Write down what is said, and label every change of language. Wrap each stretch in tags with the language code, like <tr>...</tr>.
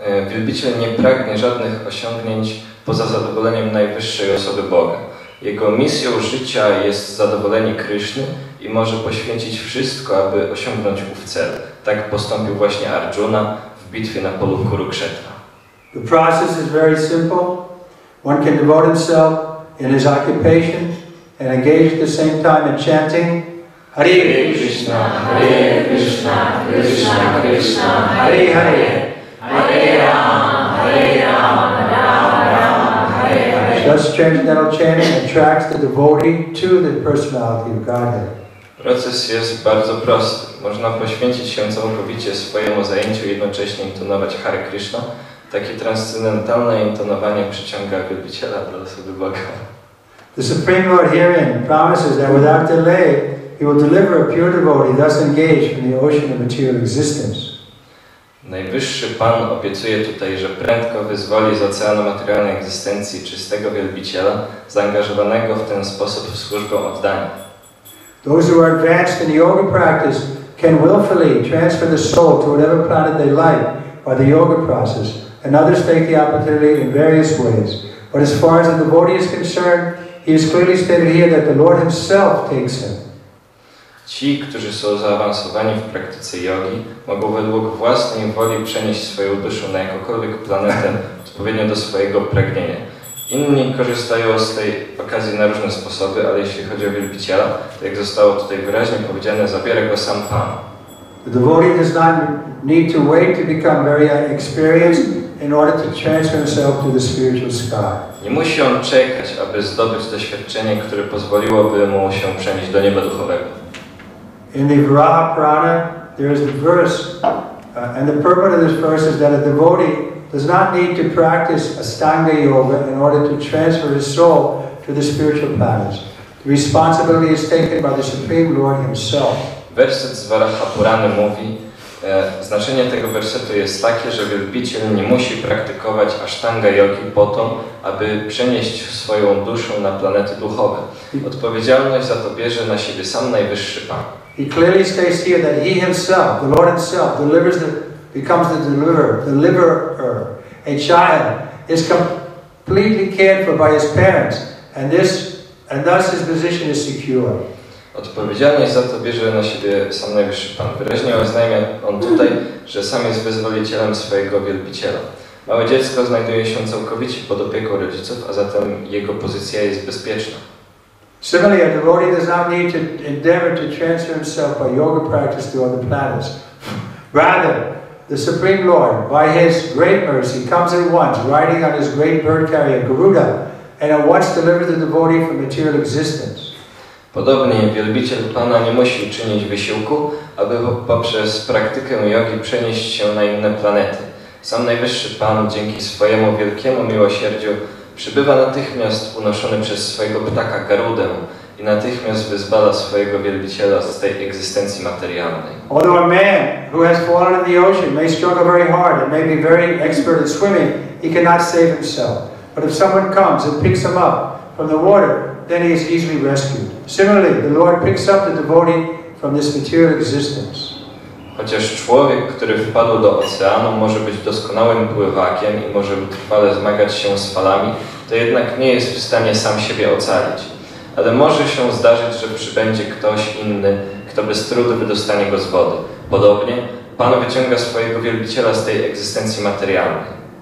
<pl>Wielbiciel nie pragnie żadnych osiągnięć poza zadowoleniem najwyższej osoby Boga. Jego misją życia jest zadowolenie Kryszny i może poświęcić wszystko, aby osiągnąć ów cel. Tak postąpił właśnie Arjuna w bitwie na polu Kurukshetra.</pl> <en>The process is very simple. One can devote himself in his occupation and engage at the same time in chanting Hare Krishna, Hare Krishna, Krishna Krishna, Hare Hare, Hare Rama, Hare Rama, Rama Rama, Hare Hare. Thus transcendental chanting attracts the devotee to the personality of Godhead.</en> <pl>Proces jest bardzo prosty. Można poświęcić się całkowicie swojemu zajęciu i jednocześnie intonować Hare Krishna. Takie transcendentalne intonowanie przyciąga wielbiciela do osoby Boga.</pl> <en>The Supreme Lord herein promises that without delay He will deliver a pure devotee thus engaged from the ocean of material existence.</en> <pl>Najwyższy Pan obiecuje tutaj, że prędko wyzwoli z oceanu materialnej egzystencji czystego wielbiciela, zaangażowanego w ten sposób w służbę oddania.</pl> <en>Those who are advanced in the yoga practice can willfully transfer the soul to whatever planet they like by the yoga process, and others take the opportunity in various ways. But as far as the devotee is concerned, he is clearly stated here that the Lord Himself takes him.</en> <pl>Ci, którzy są zaawansowani w praktyce jogi, mogą według własnej woli przenieść swoją duszę na jakąkolwiek planetę odpowiednio do swojego pragnienia. Inni korzystają z tej okazji na różne sposoby, ale jeśli chodzi o wielbiciela, to jak zostało tutaj wyraźnie powiedziane, zabiera go sam Pan.</pl> <en>The devotee does not need to wait to become very experienced in order to transfer himself to the spiritual sky.</en> <pl>Nie musi on czekać, aby zdobyć doświadczenie, które pozwoliłoby mu się przenieść do nieba duchowego.</pl> <en>In the Varaha Purana, there is the verse, and the purport of this verse is that a devotee does not need to practice Astanga Yoga in order to transfer his soul to the spiritual planets. The responsibility is taken by the Supreme Lord Himself.</en> <pl>Werset z Varaha Purany mówi, znaczenie tego wersetu jest takie, że wielbiciel nie musi praktykować Ashtanga Yogi po to, aby przenieść swoją duszę na planety duchowe. Odpowiedzialność za to bierze na siebie sam Najwyższy Pan.</pl> <en>He clearly states here that He Himself, the Lord Himself, becomes the deliverer. A child is completely cared for by his parents, and thus his position is secure.</en> <pl>Odpowiedzialność za to bierze na siebie sam Najwyższy Pan. Wyraźnie oznajmia on tutaj, że sam jest wyzwolicielem swojego wielbiciela. Małe dziecko znajduje się całkowicie pod opieką rodziców, a zatem jego pozycja jest bezpieczna.</pl> <en>Similarly, a devotee does not need to endeavor to transfer himself by yoga practice to other planets. Rather, the Supreme Lord, by His great mercy, comes at once, riding on His great bird carrier, Garuda, and at once delivers the devotee from material existence.</en> <pl>Podobnie wielbiciel Pana nie musi czynić wysiłku, aby poprzez praktykę jogi przenieść się na inne planety. Sam Najwyższy Pan dzięki swojemu wielkiemu miłosierdziu przybywa natychmiast unoszony przez swojego ptaka Garudę i natychmiast wyzwala swojego wielbiciela z tej egzystencji materialnej.</pl> <en>Although a man who has fallen in the ocean may struggle very hard and may be very expert at swimming, he cannot save himself. But if someone comes and picks him up from the water, then he is easily rescued. Similarly, the Lord picks up the devotee from this material existence.</en> <pl>Chociaż człowiek, który wpadł do oceanu, może być doskonałym pływakiem i może wytrwale zmagać się z falami, to jednak nie jest w stanie sam siebie ocalić. Ale może się zdarzyć, że przybędzie ktoś inny, kto bez trudu wydostanie go z wody. Podobnie Pan wyciąga swojego wielbiciela z tej egzystencji materialnej.</pl>